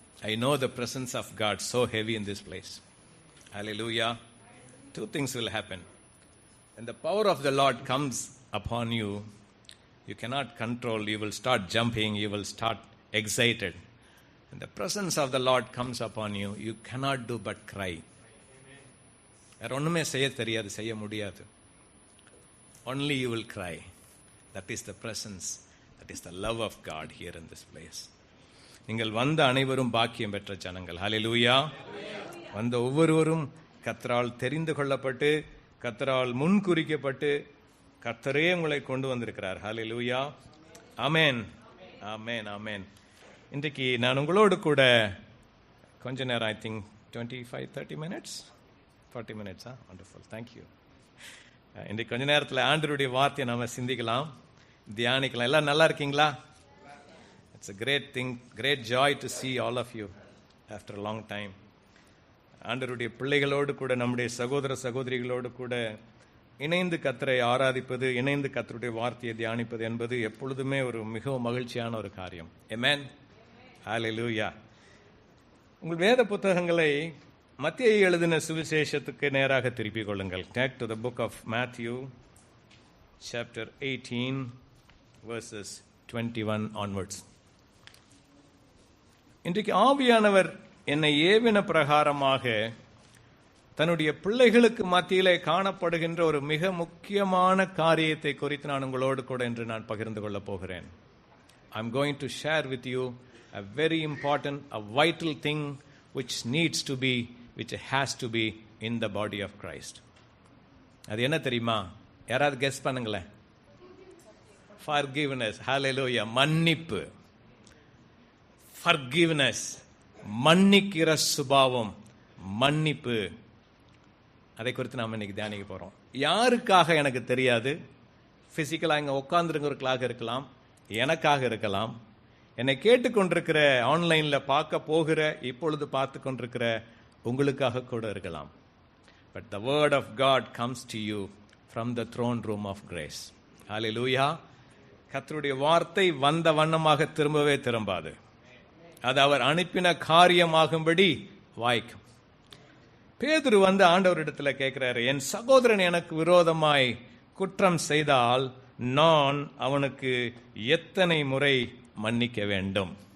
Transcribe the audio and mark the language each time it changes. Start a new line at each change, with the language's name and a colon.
English: I know the presence of God so heavy in this place. Hallelujah. Two things will happen. When the power of the Lord comes upon you, you cannot control. You will start jumping. You will start excited. When the presence of the Lord comes upon you, you cannot do but cry.
Tamil: வேற ஒண்ணுமே செய்ய தெரியாது, செய்ய முடியாது.
English: Only you will cry. That is the presence. That is the love of God here in this place.
Tamil: நீங்கள் வந்த அனைவரும் பாக்கியம் பெற்ற ஜனங்கள். ஹல்லேலூயா. வந்த ஒவ்வொருவரும் கர்த்தரால் தெரிந்து கொள்ளப்பட்டு, கர்த்தரால் முன்குறிக்கப்பட்டு, கர்த்தரே உங்களை கொண்டு வந்திருக்கிறார். ஹல்லேலூயா. ஆமென், ஆமென், ஆமென். இன்றைக்கு நான் உங்களோடு கூட கொஞ்ச நேரம்,
English: I think 25-30 minutes, 40 minutes. Wonderful, thank you.
Tamil: இன்றைக்கு கொஞ்ச நேரத்தில் ஆண்டவருடைய வார்த்தையை நாம சிந்திக்கலாம், தியானிக்கலாம். எல்லாம் நல்லா இருக்கீங்களா?
English: It's a great thing, great joy to see all of you after a long time.
Tamil: ஆண்டவருடைய பிள்ளைகளோடு கூட, நம்முடைய சகோதர சகோதரிகளோடு கூட இணைந்து கர்த்தரை ஆராதிப்பது, இணைந்து கர்த்தருடைய வார்த்தையை தியானிப்பது என்பது எப்பொழுதுமே ஒரு மிகவும் மகிழ்ச்சியான ஒரு காரியம். Amen. Hallelujah. உங்கள் வேத புத்தகங்களை மத்தேயு எழுதின சுவிசேஷத்துக்கு நேராக திருப்பிக் கொள்ளுங்கள்.
English: Take to the book of Matthew, chapter 18, verses 21 onwards.
Tamil: இன்றைக்கு ஆவியானவர் என்னை ஏவின பிரகாரமாக தன்னுடைய பிள்ளைகளுக்கு மத்தியிலே காணப்படுகின்ற ஒரு மிக முக்கியமான காரியத்தை குறித்து நான் உங்களோடு கூட இன்று நான் பகிர்ந்து கொள்ளப் போகிறேன்.
English: I'm going to share with you a very important, a vital thing which needs to be, which has to be in the body of Christ.
Tamil: அது என்ன தெரியுமா? யாராவது கெஸ் பண்ணுங்களேன். Forgiveness. Hallelujah. மன்னிப்பு. Forgiveness. மன்னிக்கிற சுபாவம், மன்னிப்பு. அதை குறித்து நாம் இன்னைக்கு தியானிக்க போறோம். யாருக்காக எனக்கு தெரியாது. பிசிக்கலா இங்க உட்கார்ந்துருக்கிறவர்களாக இருக்கலாம், எனக்காக இருக்கலாம், என்னை கேட்டுக்கொண்டிருக்கிற, ஆன்லைன்ல பார்க்க போகிற, இப்பொழுது பார்த்து கொண்டிருக்கிற உங்களுக்காக கூட இருக்கலாம்.
English: But the word of God comes to you from the throne room of grace. Hallelujah.
Tamil: கர்த்தருடைய வார்த்தை வந்த வண்ணமாக திரும்பவே திரும்பாது. அது அவர் அனுப்பின காரியமாகும்படி வாய்க்கும். பேதுரு வந்து ஆண்டவரிடத்துல கேட்கிறாரு, என் சகோதரன் எனக்கு விரோதமாய் குற்றம் செய்தால் நான் அவனுக்கு எத்தனை முறை மன்னிக்க வேண்டும்?